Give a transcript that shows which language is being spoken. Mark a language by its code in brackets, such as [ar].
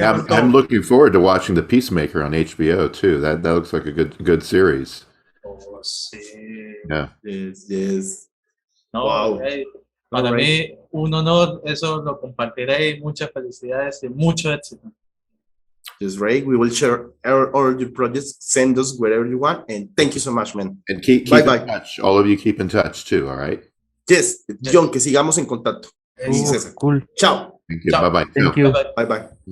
[en] I'm looking forward to watching The Peacemaker on HBO too. That looks like a good series. [es] Oh, sí. [en] Yeah. Yes. No, Wow. [es] Para mí un honor, eso lo compartiré y muchas felicidades y mucho éxito. [en] Just Ray, we will share all your projects. Send us wherever you want, and thank you so much, man. And keep in touch. All of you keep in touch too. All right. Yes, [es] John, que sigamos en contacto. [en] Cool. [it] Ciao. [en] Thank you. [it] Ciao. [en] Bye bye. Thank you. Bye.